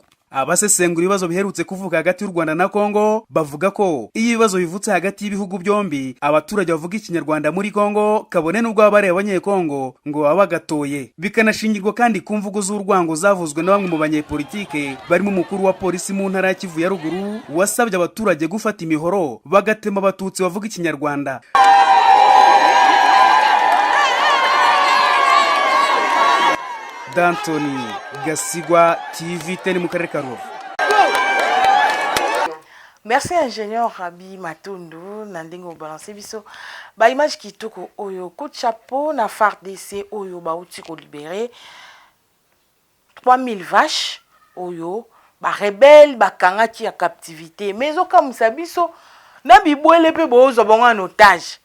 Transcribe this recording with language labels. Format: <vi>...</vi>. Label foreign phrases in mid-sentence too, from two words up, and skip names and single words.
<rw>Abasesengura ibibazo biherutse kuvuga hagati y'u Rwanda na Kongo bavuga ko iyo ibibazo bivutse hagati y'ibihugu byombi, abaturage bavuga ikinyarwanda muri Kongo kabone n'ubwo abareba abanyekongo ngo baba bagatoye, bikanashingirwa kandi ku mvugo z'urwango zavuzwe na bamwe mu banyepolitike barimo umukuru wa polisi mu ntara ya Kivu ya ruguru wasabye abaturage gufata imihoro bagatema abatutsi bavuga ikinyarwanda. D'Anthony Gasigwa, TV10 mu karere ka Rubavu.</rw> <fr>Merci ingénieur</fr> <ln>Rabi Matundu nandingo balancer biso ba image kitoko oyo</ln> <fr>coup de chapeau</fr> <ln>na FARDC oyo ba uti ko</ln> <fr>libérer 3000 vaches</fr> <ln>oyo ba rebelle ba kangaki ya captivité mais okamisa biso na bibwele pe bozo bonga</ln> <fr>en otage.</fr>